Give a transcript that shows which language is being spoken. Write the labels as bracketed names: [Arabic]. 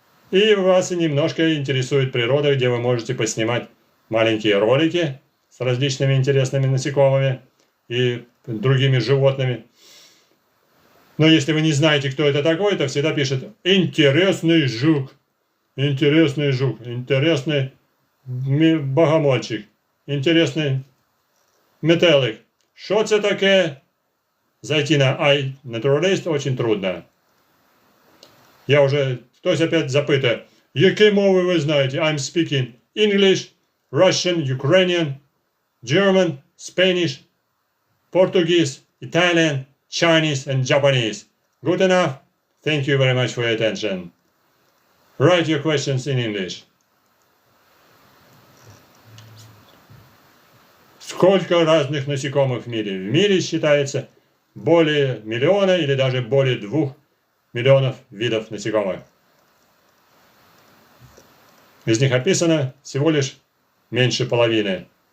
[Russian] и вас немножко интересует природа, где вы можете поснимать маленькие ролики с различными интересными насекомыми и другими животными. Но если вы не знаете, кто это такой, то всегда пишет «интересный жук», «интересный жук», «интересный богомольчик», «интересный метелик». [Ukrainian] Що це таке? [Russian] Зайти на iNaturalist очень трудно. [Ukrainian] Я уже, хтось опять запитує, які мови ви знаєте? [English] I'm speaking English, Russian, Ukrainian, German, Spanish, Portuguese, Italian, Chinese and Japanese. Good enough? Thank you very much for your attention. Write your questions in English. [Russian] Сколько разных насекомых в мире? В мире считается более миллиона или даже более 2 миллионов видов насекомых. Из них описано всего лишь меньше половины.